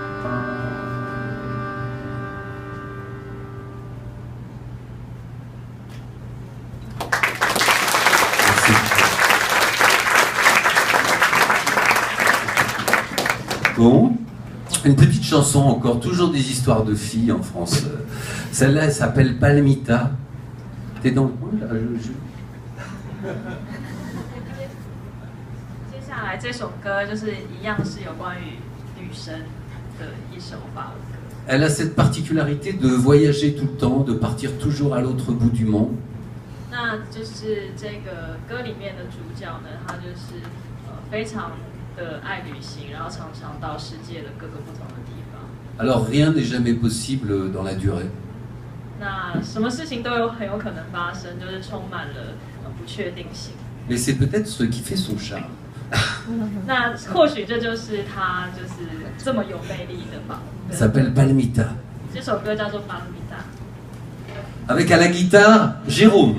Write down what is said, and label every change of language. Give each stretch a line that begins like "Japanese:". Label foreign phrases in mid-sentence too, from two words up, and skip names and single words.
French: Bon, une petite chanson encore, toujours des histoires de filles en France. Celle-là, elle s'appelle Palmita. T'es dans le coin là,
Chinese: 接下来这首歌就是一样是有关于女生的一首法文歌。
French: Elle a cette particularité de voyager tout le temps, de partir toujours à l'autre bout du monde.
Chinese: 那就是这个歌里面的主角呢，他就是非常的爱旅行，然后常常到世界的各个不同的地方。
French: Alors rien n'est jamais possible dans la durée.
Chinese: 那什么事情都很有可能发生，就是充满了不确定性。
French: Mais c'est peut-être ce qui fait son charme.
Chinese: 那或许这就是他就是这么有魅力的吧。
French: Elle s'appelle Palmita.
Chinese: 这首歌叫做《巴米达》。
French: Avec à la guitare, Jérôme.